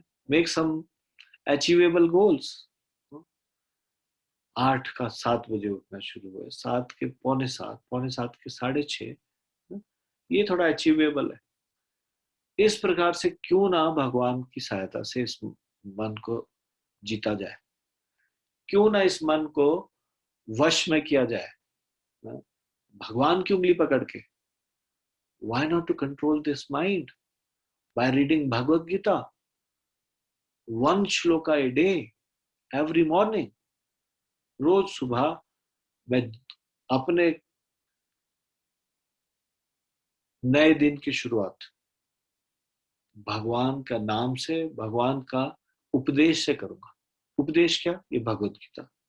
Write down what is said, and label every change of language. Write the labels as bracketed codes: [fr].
[en] Make some achievable goals. [hi] 8 का 7 बजे उठना शुरू हुए, 7 के पौने सात के 6:30, ये थोड़ा अचीवेबल है। इस प्रकार से क्यों ना भगवान की सहायता से इस मन को जीता जाए, क्यों ना इस मन को वश में किया जाए भगवान की उंगली पकड़ के। [en] Why not to control this mind by reading Bhagavad Gita, 1 shloka a day, every morning? [hi] रोज सुबह मैं अपने नए दिन की शुरुआत भगवान का नाम से, भगवान का उपदेश से करूंगा। उपदेश क्या? ये भगवत गीता।